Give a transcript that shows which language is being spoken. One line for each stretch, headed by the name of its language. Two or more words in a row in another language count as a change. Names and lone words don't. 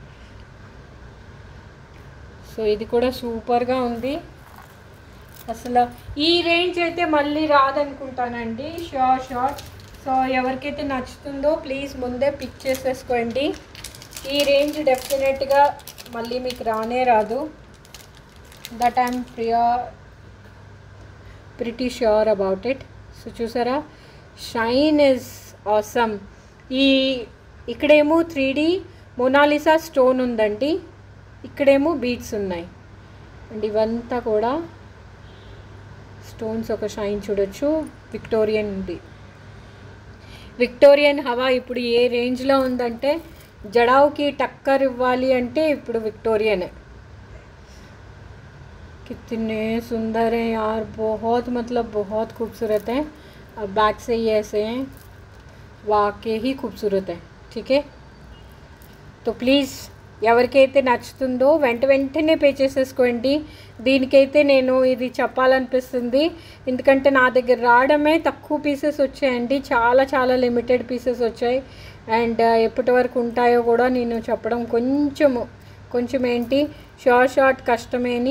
Telugu: సో ఇది కూడా సూపర్గా ఉంది. అసలు ఈ రేంజ్ అయితే మళ్ళీ రాదనుకుంటానండి, షూర్. సో ఎవరికైతే నచ్చుతుందో ప్లీజ్ ముందే పిక్ చేసేసుకోండి. ఈ రేంజ్ డెఫినెట్గా మళ్ళీ మీకు రానే రాదు.
English: That I'm pretty sure about it.
Telugu: సో చూసారా,
English: shine is awesome.
Telugu: ఇక్కడేమో 3D మొనాలిసా స్టోన్ ఉందండి, ఇక్కడేమో బీడ్స్ ఉన్నాయి అండ్ ఇవంతా కూడా స్టోన్స్. ఒక షైన్ చూడొచ్చు. విక్టోరియన్ హవా ఇప్పుడు ఏ రేంజ్లో ఉందంటే, జడావుకి టక్కర్ ఇవ్వాలి అంటే ఇప్పుడు విక్టోరియన్.
Hindi: कितने सुंदर हैं यार, बहुत मतलब बहुत खूबसूरत है. अब बैक से ही ऐसे हैं, वाकई ही खूबसूरत है. ठीक है, तो
Telugu: ప్లీజ్ ఎవరికైతే నచ్చుతుందో వెంటనే పే చేసేసుకోండి. దీనికైతే నేను ఇది చెప్పాలనిపిస్తుంది, ఎందుకంటే నా దగ్గర రావడమే తక్కువ పీసెస్ వచ్చాయండి, చాలా
English: limited pieces
Telugu: వచ్చాయి. అండ్ ఎప్పటి వరకు ఉంటాయో కూడా నేను చెప్పడం కొంచెం ఏంటి షార్ట్ కష్టమేని.